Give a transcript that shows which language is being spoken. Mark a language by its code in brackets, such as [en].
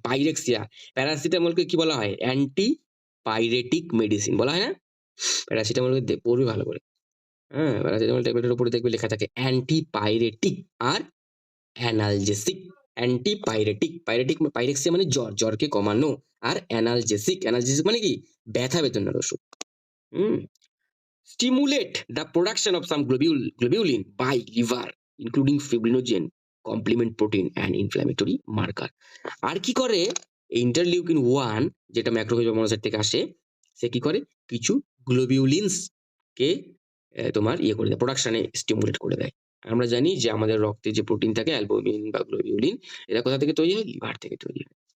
[bn] Pyrexia, প্যারাসিটামলকে কি বলা হয়? অ্যান্টি পাইরেটিক মেডিসিন বলা হয় না? প্যারাসিটামলকে পড়বে ভালো করে। হ্যাঁ, প্যারাসিটামল ট্যাবলেটের উপরে দেখবে লেখা থাকে অ্যান্টিপাইরেটিক আর অ্যানালজেসিক। অ্যান্টিপাইরেটিক, পাইরেক্সিয়া মানে জ্বর, জ্বরকে কমানো। আর অ্যানালজেসিক মানে কি? ব্যথা বেদনার ওষুধ। হুম। [en] Stimulate the production of some globulin by liver, including fibrinogen, complement protein and inflammatory marker. [bn] আর কি করে? ইন্টারলিউকিন 1 যেটা ম্যাক্রোফেজ বা মনোসাইট থেকে আসে, সে কি করে? কিছু গ্লোবিউলিনস কে তোমার করে দেয়, প্রোডাকশনে স্টিমুলেট করে দেয়। আমরা জানি যে আমাদের রক্তে যে প্রোটিন থাকে অ্যালবুমিন বা গ্লোবিউলিন, এরা কোথা থেকে তৈরি হয়? লিভার থেকে তৈরি হয়।